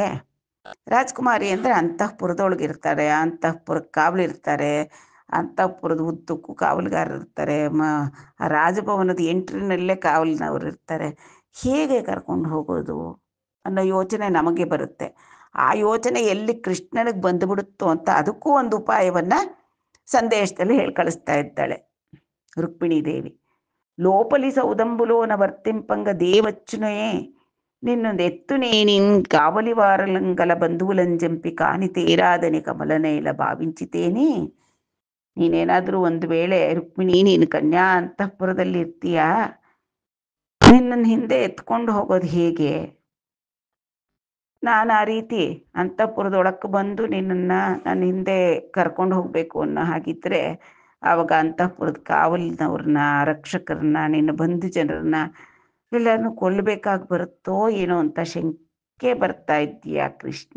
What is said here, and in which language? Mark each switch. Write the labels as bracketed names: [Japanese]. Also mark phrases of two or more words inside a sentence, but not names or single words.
[Kannada] ರಾಜ್ಕುಮಾರಿ ಅಂದರೆ ಅಂತಃಪುರದೊಳಗಿರ್ತಾರೆ, ಅಂತಃಪುರಕ್ಕೆ ಕಾವಲಿರ್ತಾರೆ, ಅಂತಃಪುರದ ಉದ್ದಕ್ಕೂ ಕಾವಲುಗಾರರು ಇರ್ತಾರೆ, ರಾಜಭವನದ ಎಂಟ್ರಿನಲ್ಲೇ ಕಾವಲಿನವರು ಇರ್ತಾರೆ. ಹೇಗೆ ಕರ್ಕೊಂಡು ಹೋಗೋದು ಅನ್ನೋ ಯೋಚನೆ ನಮಗೆ ಬರುತ್ತೆ. ಆ ಯೋಚನೆ ಎಲ್ಲಿ ಕೃಷ್ಣನಿಗೆ ಬಂದುಬಿಡುತ್ತೋ ಅಂತ ಅದಕ್ಕೂ ಒಂದು ಉಪಾಯವನ್ನು ಸಂದೇಶದಲ್ಲಿ ಹೇಳಿ ಕಳಿಸ್ತಾ ಇದ್ದಾಳೆ ರುಕ್ಮಿಣೀ ದೇವಿ. [Telugu] లోపలి సౌదంబులోన వర్తింపంగ దేవచ్చునయే నిన్నొంದು ఎత్తు నేనిన్ కావలి వారలంగల బంధువులంజంపి కాని తేరాదని కమలనైల భావించితేని. [Kannada] ನೀನೇನಾದರೂ ಒಂದು ವೇಳೆ ರುಕ್ಮಿಣಿ ನೀನು ಕನ್ಯಾ ಅಂತಃಪುರದಲ್ಲಿ ಇರ್ತೀಯಾ, ನಿನ್ನನ್ನು ಹಿಂದೆ ಎತ್ಕೊಂಡು ಹೋಗೋದು ಹೇಗೆ? ನಾನು ಆ ರೀತಿ ಅಂತಃಪುರದೊಳಕ್ಕೆ ಬಂದು ನಿನ್ನನ್ನು ನನ್ನ ಹಿಂದೆ ಕರ್ಕೊಂಡು ಹೋಗಬೇಕು ಅನ್ನೋ ಹಾಗಿದ್ರೆ ಆವಾಗ ಅಂತಃಪುರದ ಕಾವಲಿನವ್ರನ್ನ, ರಕ್ಷಕರನ್ನ, ನಿನ್ನ ಬಂಧು ಜನರನ್ನ ಎಲ್ಲರನ್ನೂ ಕೊಲ್ಲಬೇಕಾಗಿ ಬರುತ್ತೋ ಏನೋ ಅಂತ ಶಂಕೆ ಬರ್ತಾ ಇದ್ದೀಯಾ ಕೃಷ್ಣ.